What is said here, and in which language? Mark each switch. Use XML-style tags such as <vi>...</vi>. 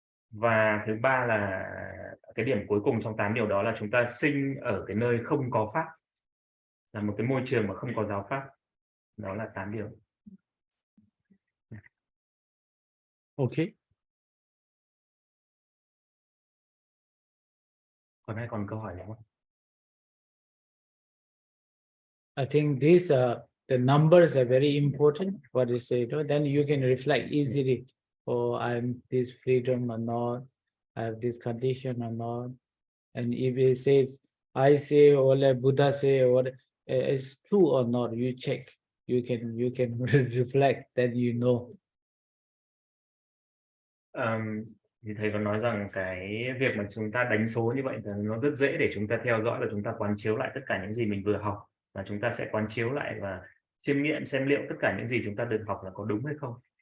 <vi>Và thứ ba là cái điểm cuối cùng trong 8 điều đó là chúng ta sinh ở cái nơi không có pháp, là một cái môi trường mà không có giáo pháp. Đó là 8 điều. Okay. Còn ai còn câu hỏi nào không?</vi> <en>I think these the numbers are very important. What you say, then you can reflect easily. Oh, I'm this freedom or not. I have this condition or not. And if it says, I say, or like Buddha say, or it's true or not, you check. You can reflect, then you know.</en> <vi>Thì thầy có nói rằng cái việc mà chúng ta đánh số như vậy thì nó rất dễ để chúng ta theo dõi và chúng ta quán chiếu lại tất cả những gì mình vừa học, và chúng ta sẽ quán chiếu lại và chiêm nghiệm xem liệu tất cả những gì chúng ta được học là có đúng hay không.</vi>